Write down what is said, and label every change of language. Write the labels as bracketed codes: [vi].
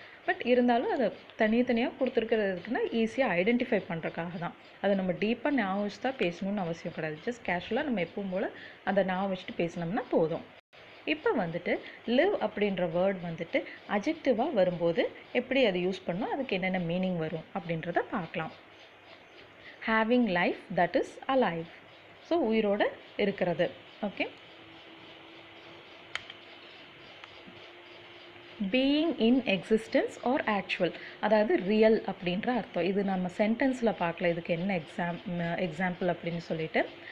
[ta] But இருந்தாலும் அதை தனித்தனியாக கொடுத்துருக்கிறதுக்குன்னா ஈஸியாக ஐடென்டிஃபை பண்ணுறதுக்காக தான். அதை நம்ம டீப்பாக ஞாபகம் வச்சு தான் பேசணும்னு அவசியம் கிடையாது. ஜஸ்ட் கேஷுவலாக நம்ம எப்பவும் போல் அந்த ஞாபகம் வச்சுட்டு பேசினோம்னா போதும். இப்போ வந்துட்டு live அப்படின்ற வேர்ட் வந்துட்டு அஜெக்டிவாக வரும்போது எப்படி அதை யூஸ் பண்ணணும், அதுக்கு என்னென்ன மீனிங் வரும் அப்படின்றத பார்க்கலாம். [en] having life that is alive. [ta] So உயிரோடு இருக்கிறது. [en] Okay. being in existence or actual, [ta] அதாவது ரியல் அப்படின்ற அர்த்தம். இது நம்ம சென்டென்ஸில் பார்க்கல, இதுக்கு என்ன எக்ஸாம்பிள் அப்படின்னு சொல்லிட்டு.